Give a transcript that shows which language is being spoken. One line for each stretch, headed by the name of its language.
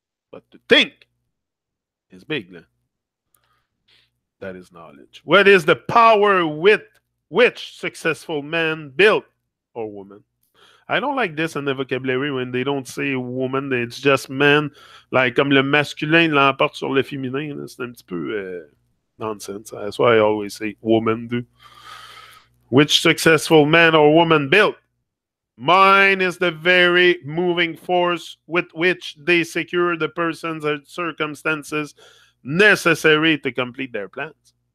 English: But to think is big. Né? That is knowledge. What is the power with which successful man built or woman? I don't like this in the vocabulary when they don't say woman, it's just man.
French: Like comme le masculin l'emporte sur le féminin. C'est un petit peu nonsense.
English: That's why I always say woman do. Which successful man or woman built? Mine is the very moving force with which they secure the persons and circumstances necessary to complete their plans.